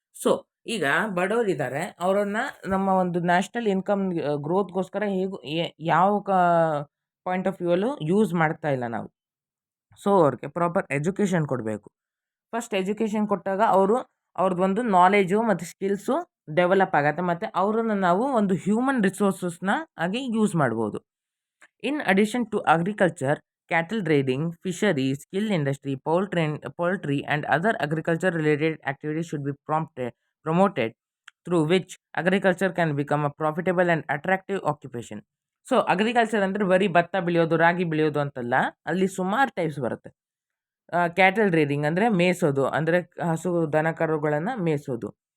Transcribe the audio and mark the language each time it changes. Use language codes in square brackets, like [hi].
[kn] So ಈಗ ಬಡವರಿದ್ದಾರೆ, ಅವರನ್ನ ನಮ್ಮ ಒಂದು ನ್ಯಾಷನಲ್ ಇನ್ಕಮ್ ಗ್ರೋತ್ಗೋಸ್ಕರ ಯಾವ ಪಾಯಿಂಟ್ ಆಫ್ ವ್ಯೂವಲ್ಲೂ ಯೂಸ್ ಮಾಡ್ತಾ ಇಲ್ಲ ನಾವು. ಸೊ ಅವ್ರಿಗೆ ಪ್ರಾಪರ್ ಎಜುಕೇಷನ್ ಕೊಡಬೇಕು. ಫಸ್ಟ್ ಎಜುಕೇಷನ್ ಕೊಟ್ಟಾಗ ಅವ್ರದ್ದು ಒಂದು ನಾಲೆಜು ಮತ್ತು ಸ್ಕಿಲ್ಸು ಡೆವಲಪ್ ಆಗತ್ತೆ ಮತ್ತು ಅವರನ್ನು ನಾವು ಒಂದು ಹ್ಯೂಮನ್ ರಿಸೋರ್ಸಸ್ನ ಆಗಿ ಯೂಸ್ ಮಾಡ್ಬೋದು. [en] In addition to agriculture, cattle breeding, fishery, skill industry, poultry and other agriculture related activities should be promoted, through which agriculture can become a profitable and attractive occupation. [kn] So agriculture ಅಂದರೆ ಬರೀ ಭತ್ತ ಬೆಳೆಯೋದು ರಾಗಿ ಬೆಳೆಯೋದು ಅಂತಲ್ಲ, ಅಲ್ಲಿ ಸುಮಾರು types ಬರುತ್ತೆ. Cattle rearing ಅಂದರೆ ಮೇಯಿಸೋದು, ಅಂದರೆ ಹಸು ದನ ಕರುಗಳನ್ನು ಮೇಯಿಸೋದು.